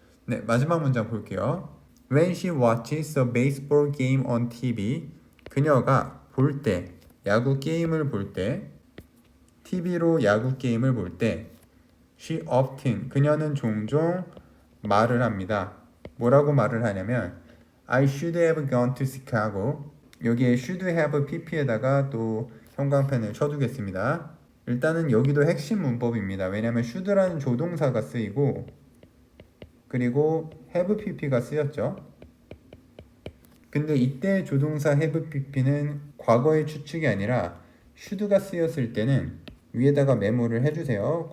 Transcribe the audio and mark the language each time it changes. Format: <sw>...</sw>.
<ko>네, 마지막 문장 볼게요.</ko> <en>When she watches a baseball game on TV,</en> <ko>그녀가 볼 때, 야구 게임을 볼 때, TV로 야구 게임을 볼 때,</ko> <en>she often,</en> <ko>그녀는 종종 말을 합니다. 뭐라고 말을 하냐면,</ko> <en>I should have gone to Chicago.</en> <ko>여기에 should have pp에다가 또 형광펜을 쳐두겠습니다. 일단은 여기도 핵심 문법입니다. 왜냐면 should라는 조동사가 쓰이고 그리고 have pp가 쓰였죠. 근데 이때 조동사 have pp는 과거의 추측이 아니라 should가 쓰였을 때는 위에다가 메모를 해주세요.</ko>